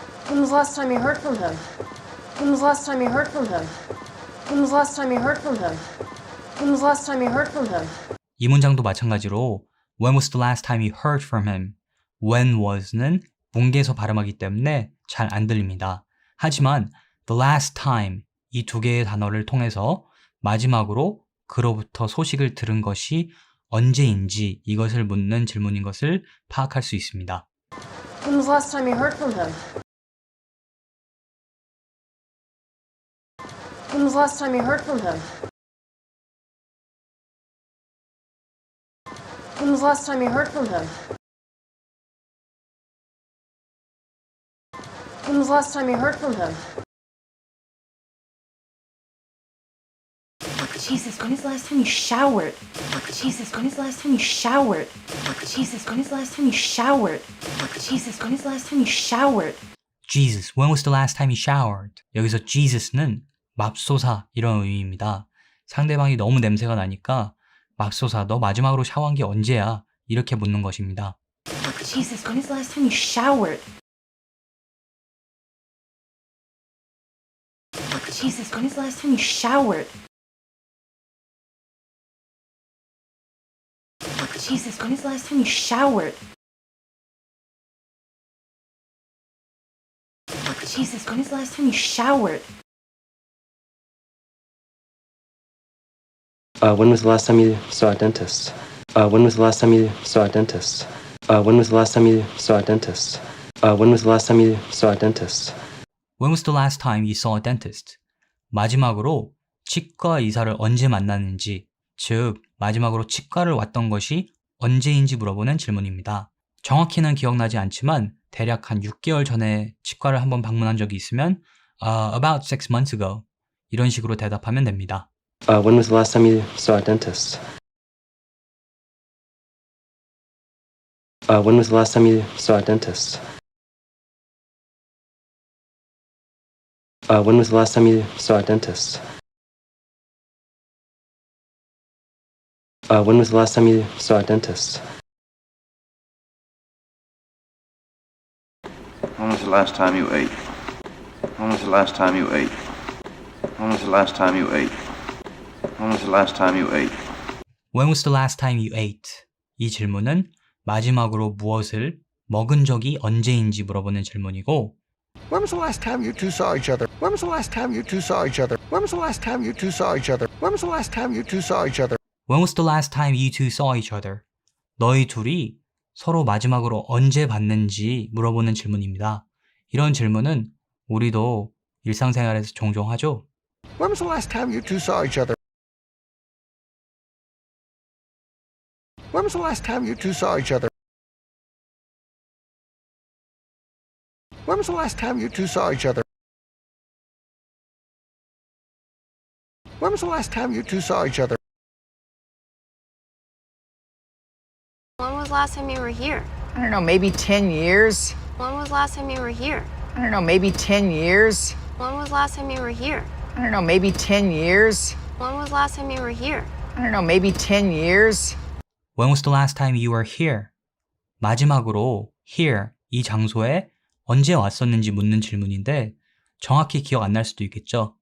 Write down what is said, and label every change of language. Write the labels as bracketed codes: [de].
[en] When was the last time you heard from him? When was the last time you heard from him? When was the last time you heard from him? When was the last time you heard from him? [ko] 이 문장도 마찬가지로 [en] When was the last time you heard from him? When was [ko] 는 뭉개서 발음하기 때문에 잘 안 들립니다. 하지만 [en] the last time [ko] 이 두 개의 단어를 통해서 마지막으로 그로부터 소식을 들은 것이 언제인지 이것을 묻는 질문인 것을 파악할 수 있습니다. [en] When was the last time you heard from him? When was the last time you heard from him? When was the last time you heard from him? When was the last time you heard from him? Jesus, when is the last time you showered? Jesus, when is the last time you showered? Jesus, when is the last time you showered? Jesus, when is the last time you showered? Jesus, when was the last time you showered? [ko] 여기서 Jesus는 맙소사 이런 의미입니다. 상대방이 너무 냄새가 나니까 맙소사, 너 마지막으로 샤워한 게 언제야? 이렇게 묻는 것입니다. [en] Jesus, when is the last time you showered? Jesus, when is the last time you showered? Jesus, when is the last time you showered? Jesus, when is the last time you showered? When was the last time you saw a dentist? When was the last time you saw a dentist? When was the last time you saw a dentist? When was the last time you saw a dentist? When was the last time you saw a dentist? [ko] 마지막으로 치과 의사를 언제 만났는지, 즉 마지막으로 치과를 왔던 것이 언제인지 물어보는 질문입니다. 정확히는 기억나지 않지만 대략 한 6개월 전에 치과를 한번 방문한 적이 있으면 [en] about 6 months ago [ko] 이런 식으로 대답하면 됩니다. [en] When was the last time you saw a dentist? When was the last time you saw a dentist? When was the last time you saw a dentist? When was the last time you saw a dentist? When was the last time you ate? When was the last time you ate? When was the last time you ate? When was the last time you ate? When was the last time you ate? [ko] 이 질문은 마지막으로 무엇을 먹은 적이 언제인지 물어보는 질문이고 [en] When was the last time you two saw each other? When was the last time you two saw each other? When was the last time you two saw each other? When was the last time you two saw each other? When was the last time you two saw each other? [ko] 너희 둘이 서로 마지막으로 언제 봤는지 물어보는 질문입니다. 이런 질문은 우리도 일상생활에서 종종 하죠. [en] When was the last time you two saw each other? When was the last time you two saw each other? When was the last time you two saw each other? When was the last time you two saw each other? When was the last time you were here? I don't know, maybe 10 years? When was the last time you were here? I don't know, maybe 10 years? When was the last time you were here? I don't know, maybe 10 years? When was the last time you were here? I don't know, maybe 10 years? When was the last time you were here? [ko] 마지막으로 here 이 장소에 언제 왔었는지 묻는 질문인데 정확히 기억 안 날 수도 있겠죠.